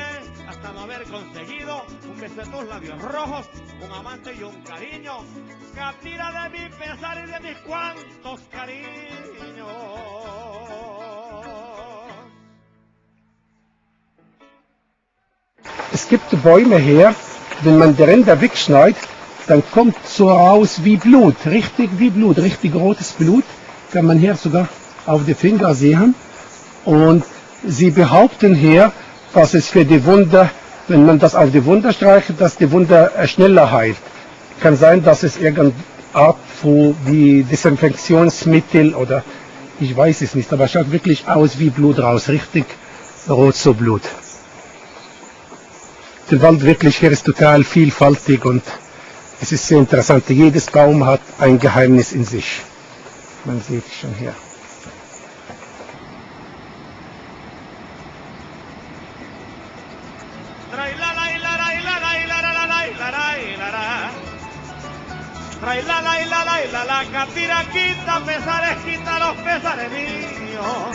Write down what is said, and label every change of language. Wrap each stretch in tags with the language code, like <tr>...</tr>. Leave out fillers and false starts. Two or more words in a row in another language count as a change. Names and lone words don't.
<es>hasta no haber conseguido un beso de tus labios rojos, un amante y un cariño, captura de mi pesar y de mis cuantos cariños.</es> <de>Es gibt Bäume hier, wenn man die Ränder wegschneidet, dann kommt so raus wie Blut, richtig wie Blut, richtig rotes Blut, kann man hier sogar auf die Finger sehen. Und sie behaupten hier, dass es für die Wunde, wenn man das auf die Wunde streicht, dass die Wunde schneller heilt. Kann sein, dass es irgendeine Art von wie Desinfektionsmittel oder ich weiß es nicht, aber es schaut wirklich aus wie Blut raus, richtig rot so Blut. Der Wald wirklich hier ist total vielfältig und es ist sehr interessant. Jedes Baum hat ein Geheimnis in sich. Man sieht es schon hier.</de> <es>La catira quita pesares, quita los pesares míos.</es>